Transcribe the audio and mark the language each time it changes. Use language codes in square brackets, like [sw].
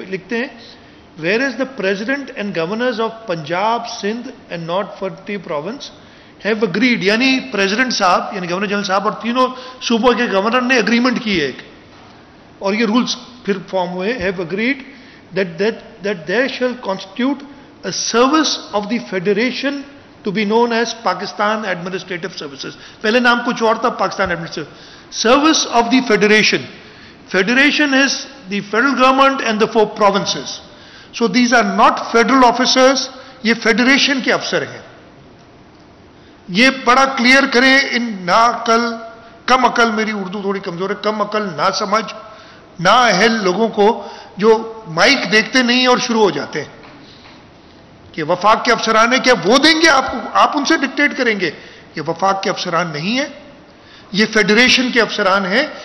[ur] لکھتے ہیں [en] where is the president and governors of Punjab, Sindh and north frontier province have agreed, [ur] یعنی president صاحب یعنی گورنر جنرل صاحب اور تینوں صوبوں کے گورنر نے اگریمنٹ کی ہے ایک، اور یہ رولز پھر فارم ہوئے. [en] Have agreed that there shall constitute a service of the federation to be known as Pakistan Administrative Services. [ur] پہلے نام کچھ اور تھا، Pakistan administrative service of the federation. [en] Federation is the federal government and the 4 provinces. So these are not federal officers, [ur] یہ federation کے افسر ہیں. یہ بڑا کلیئر کریں ان ناعقل، کم عقل، میری اردو تھوڑی کمزور ہے، کم عقل، نا سمجھ، نا اہل لوگوں کو جو مائک دیکھتے نہیں اور شروع ہو جاتے ہیں کہ وفاق کے افسران ہیں، کیا وہ دیں گے آپ کو؟ آپ ان سے ڈکٹیٹ کریں گے؟ یہ وفاق کے افسران نہیں ہیں، یہ فیڈریشن کے افسران ہیں.